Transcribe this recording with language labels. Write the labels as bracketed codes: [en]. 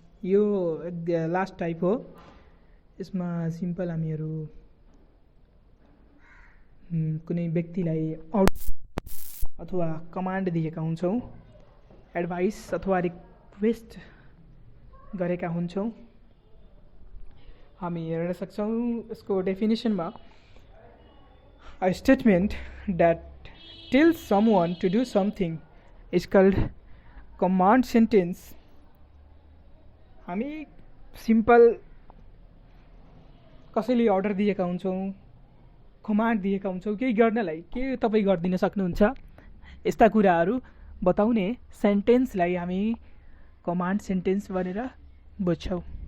[ne] यो last type हो। यसमा सिम्पल हामीहरू कुनै व्यक्तिलाई अथवा कमान्ड दिएका हुन्छौँ, एडभाइस अथवा रिक्वेस्ट गरेका हुन्छौँ। हामी हेर्न सक्छौँ यसको डेफिनेसनमा, [en] A statement that tells someone to do something is called command sentence. [ne] हामी सिम्पल कसैले अर्डर दिएका हुन्छौँ, कमान्ड दिएका हुन्छौँ केही गर्नलाई, के तपाईँ गरिदिन सक्नुहुन्छ, यस्ता कुराहरू बताउने सेन्टेन्सलाई हामी कमान्ड सेन्टेन्स भनेर बुझ्छौँ.